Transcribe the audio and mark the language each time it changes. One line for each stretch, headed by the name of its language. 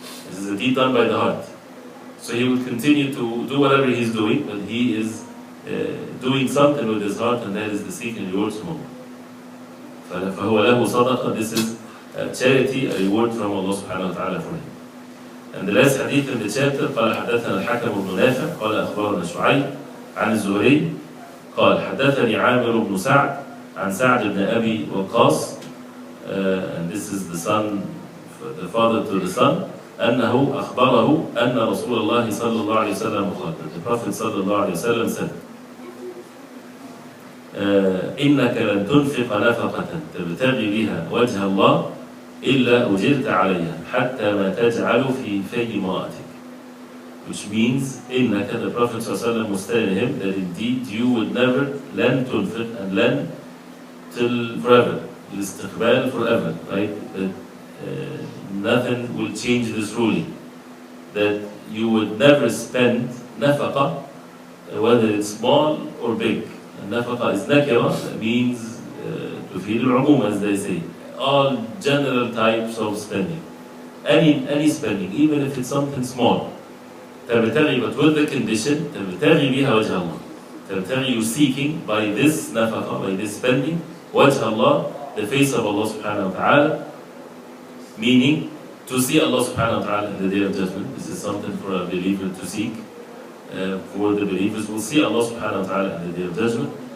English: This is a deed done by the heart. So he will continue to do whatever he's doing, but he is doing something with his heart, and that is the seeking rewards from Allah.
Arabic: فَهُوَ لَهُ صَدَقَةً,
English: this is a charity, a reward from Allah subhanahu wa ta'ala for him. And the last hadith in the chapter,
Arabic: قال حدثنا الحكم بن نافع قال أخبرنا شعيب عن الزهري قال حدثني عامر بن سعد عن سعد بن أبي وقاص,
English: and this is the son, the father to the son,
Arabic: أنه أخبره أن رسول الله صلى الله عليه وسلم قال,
English: the Prophet
Arabic: صلى الله عليه وسلم said, إنك لن تنفق نفقة تبتغي بها وجه الله إلا أجرت عليها حتى ما تجعل في في امرأتك.
English: Which means, إنك, the Prophet ﷺ was telling him that indeed you would never
Arabic: لن تنفق,
English: and لن till forever,
Arabic: الاستقبال
English: forever, right? That nothing will change this ruling. That you would never spend نفقة, whether it's small or big. And نفقة is nakira, that means
Arabic: تفيد العموم,
English: as they say. All general types of spending. Any spending, even if it's something small.
Arabic: تبتغي,
English: but with the condition,
Arabic: تبتغي بها وجه الله.
English: تبتغي, you seeking by this نفقة, by this spending, وجه Allah, the face of Allah subhanahu wa ta'ala, meaning to see Allah subhanahu wa ta'ala in the day of judgment. This is something for a believer to seek. For the believers will see Allah subhanahu wa ta'ala in the day of judgment.